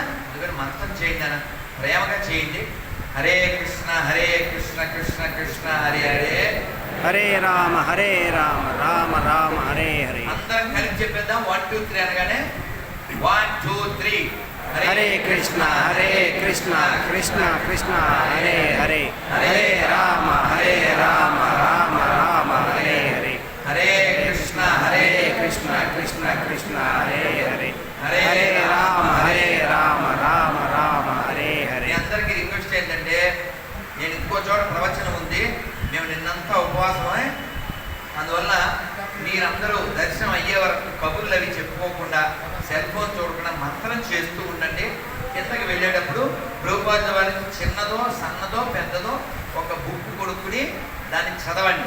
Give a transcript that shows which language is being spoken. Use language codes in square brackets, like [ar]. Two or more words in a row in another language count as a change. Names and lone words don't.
[te] అందుకని మంత్రం చేయండి అన్న, ప్రేమగా చేయండి. హరే కృష్ణ హరే కృష్ణ కృష్ణ కృష్ణ హరే హరే, హరే రామ రామ రామ హరే హరే. అందరం కలిసి చెప్పేద్దాం. 1 2 3 అనగానే 1 2 3. హరే కృష్ణ కృష్ణ కృష్ణ హరే హరే, హరే రామ రామ రామ హరే హరే, హరే కృష్ణ కృష్ణ కృష్ణ హరే హరే, హరే రామ రామ రామ హరే హరే. అందరికీ రిక్వెస్ట్ ఏంటంటే, నేను ఇంకో చోట ప్రవచనం ఉంది, మేము నిన్నంతా ఉపవాసమే. అందువల్ల మీరందరూ దర్శనం అయ్యే వరకు కబుర్లు అవి చెప్పుకోకుండా, సెల్ ఫోన్ చూడకుండా మంత్రం చేస్తూ ఉండండి. కిందకి వెళ్ళేటప్పుడు ప్రభుపాద వారికి చిన్నదో సన్నదో పెద్దదో ఒక బుక్ కొనుక్కుని దాన్ని చదవండి.